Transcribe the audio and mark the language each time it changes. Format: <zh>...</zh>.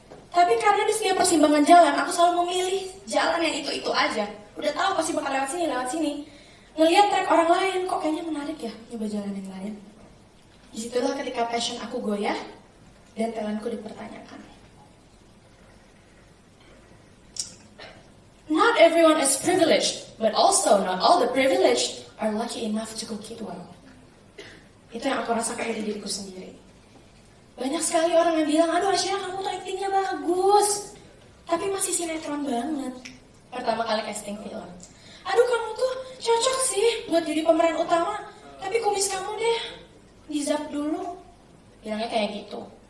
<id>Tapi karena di setiap persimpangan jalan, aku selalu memilih jalan yang itu-itu aja. Udah tahu pasti bakal lewat sini. Ngelihat track orang lain, kok kayaknya menarik ya, nyoba jalan yang lain. Disitulah ketika passion aku goyah, dan talentku dipertanyakan.</id> <en>Not everyone is privileged, but also not all the privileged are lucky enough to cook it well.</en> <id>Itu yang aku rasakan dari diriku sendiri. Banyak sekali orang yang bilang, aduh Ashira kamu tuh actingnya bagus, tapi masih sinetron banget. Pertama kali casting film. Aduh kamu tuh cocok sih buat jadi pemeran utama, tapi kumis kamu deh di-zap dulu. Bilangnya kayak gitu.</id>